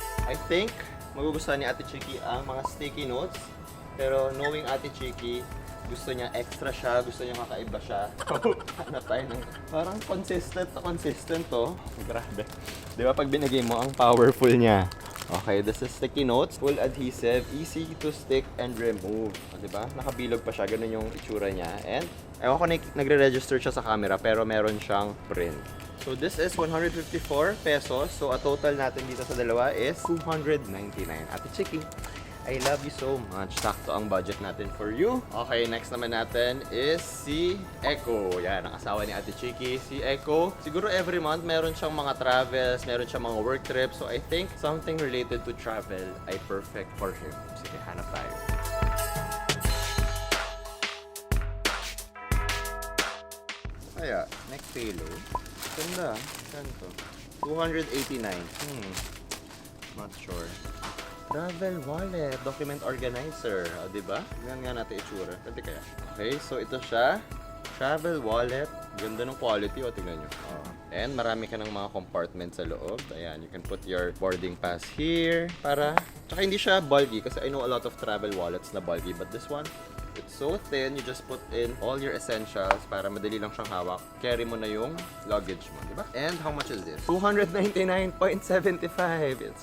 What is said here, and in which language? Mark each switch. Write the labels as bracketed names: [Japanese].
[Filipino] I think magugustuhan ni Ate Chiki ang mga sticky notes. Pero knowing Ate Chiki, gusto niya extra siya, gusto niya kakaiba siya. Hanap tayo ng parang consistent to. Grabe. Di ba pag binigay mo, ang powerful niya. [English] Okay, this is sticky notes. Full adhesive, easy to stick and remove. [Filipino] Di ba? Nakabilog pa siya, ganun yung itsura niya. And ewan ko nagre-register siya sa camera pero meron siyang print. [English] So this is 154 pesos. So a total [Filipino] natin dito sa dalawa [English] is 299. Ate Chiki, I love you so much. [Filipino] Sakto ang budget natin for you. Okay, next naman natin is si Echo. Yan, ang asawa ni Ate Chiki. Si Echo, siguro every month meron siyang mga travels, meron siyang mga work trips. [English] So I think something related to travel ay perfect for him. [Filipino] Sige, hanap tayo. Kaya, next payload. Ganda. Saan to? 289. [English] Not sure. [Filipino] Travel wallet. Document organizer. O, diba? Ganyan nga natin itsura. Pwede kaya? Okay, so ito siya. Travel wallet. Ganda ng quality. O, tingnan nyo. And marami ka ng mga compartments sa loob. [English] Ayan, you can put your boarding pass here. [Filipino] Tsaka hindi siya bulky kasi [English] I know a lot of travel wallets [Filipino] na bulky. [English] But this one, it's so thin, you just put in all your essentials [Filipino] para madali lang siyang hawak. Carry mo na yung luggage mo, di ba? [English] And how much is this? [Filipino] 299.75.